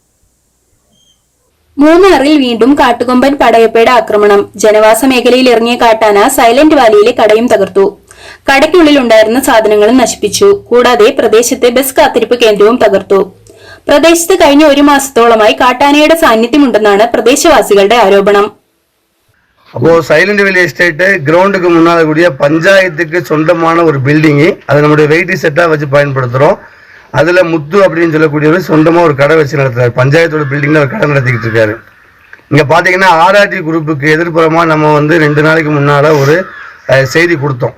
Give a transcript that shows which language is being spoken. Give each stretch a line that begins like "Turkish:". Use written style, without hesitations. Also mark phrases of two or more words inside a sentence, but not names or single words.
Malayalam: മൂന്നാറിൽ വീണ്ടും കാട്ടുകൊമ്പൻ പടയപ്പയുടെ ആക്രമണം. ജനവാസ മേഖലയിൽ ഇറങ്ങിയ കാട്ടാന സൈലന്റ് വാലിയിലെ കടയും തകർത്തു. കടയ്ക്കുള്ളിലുണ്ടായിരുന്ന സാധനങ്ങളും നശിപ്പിച്ചു. കൂടാതെ പ്രദേശത്തെ ബസ് കാത്തിരിപ്പ് കേന്ദ്രവും തകർത്തു. പ്രദേശത്ത് കഴിഞ്ഞ ഒരു മാസത്തോളമായി കാട്ടാനയുടെ സാന്നിധ്യമുണ്ടെന്നാണ് പ്രദേശവാസികളുടെ ആരോപണം.
Tamil: அப்போ சைலண்ட் வேலி எஸ்டேட் கிரவுண்டுக்கு முன்னால கூடிய பஞ்சாயத்துக்கு சொந்தமான ஒரு பில்டிங்கு, அதை நம்முடைய வெயிட்டி செட்டாக வச்சு பயன்படுத்துகிறோம். அதில் முத்து அப்படின்னு சொல்லக்கூடியவர் சொந்தமாக ஒரு கடை வச்சு நடத்துறாரு. பஞ்சாயத்தோட பில்டிங்கில் ஒரு கடை நடத்திக்கிட்டு இருக்காரு. இங்கே பார்த்தீங்கன்னா ஆர்ஆர்டி குரூப்புக்கு எதிர்ப்புறமாக நம்ம 2 நாளைக்கு முன்னால் ஒரு செய்தி கொடுத்தோம்.